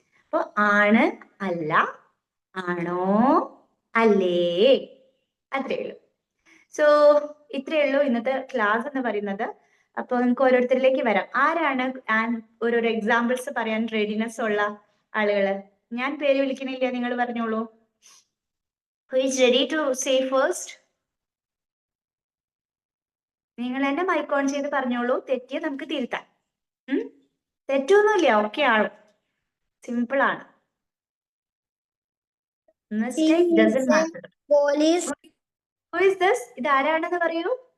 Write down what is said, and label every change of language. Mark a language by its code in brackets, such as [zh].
[ml] അപ്പൊ ആണ്, അല്ല, ആണോ, അല്ലേ, അത്രേ ഉള്ളൂ. സോ ഇത്രയേ ഉള്ളൂ ഇന്നത്തെ ക്ലാസ് എന്ന് പറയുന്നത്. അപ്പൊ നമുക്ക് ഓരോരുത്തരിലേക്ക് വരാം. ആരാണ് ഓരോരോ എക്സാമ്പിൾസ് പറയാൻ റെഡിനെസ് ഉള്ള ആളുകള്? ഞാൻ പേര് വിളിക്കണില്ല, നിങ്ങൾ പറഞ്ഞോളൂ. [en] Who is ready to say first? [ml] നിങ്ങൾ തന്നെ മൈക്ക് ഓൺ ചെയ്ത് പറഞ്ഞോളൂ. തെറ്റിയ നമുക്ക് തിരുത്താം. തെറ്റൊന്നുമില്ല, ഓക്കെ ആണ്, സിമ്പിൾ ആണ്. [en] Mistake doesn't matter. Police. Who is this? [ml] ഇത് ആരാണെന്ന് പറയൂ.